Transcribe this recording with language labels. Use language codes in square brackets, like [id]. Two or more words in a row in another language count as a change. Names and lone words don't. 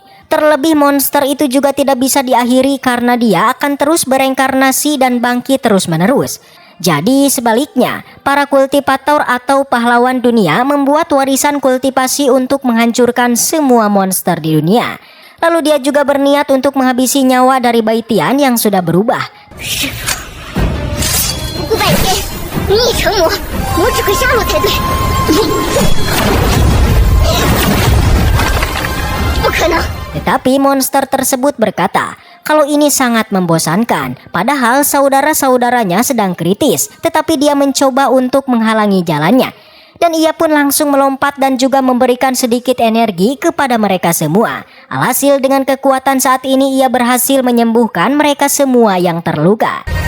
[id] Terlebih monster itu juga tidak bisa diakhiri karena dia akan terus bereinkarnasi dan bangkit terus-menerus. Jadi sebaliknya, para kultivator atau pahlawan dunia membuat warisan kultivasi untuk menghancurkan semua monster di dunia. Lalu dia juga berniat untuk menghabisi nyawa dari Bai Tian yang sudah berubah. [zh] 不顾拜天，你已成魔，我只会杀戮才对。不可能！ [id] Tetapi monster tersebut berkata kalau ini sangat membosankan, padahal saudara-saudaranya sedang kritis, tetapi dia mencoba untuk menghalangi jalannya. Dan ia pun langsung melompat dan juga memberikan sedikit energi kepada mereka semua. Alhasil dengan kekuatan saat ini ia berhasil menyembuhkan mereka semua yang terluka.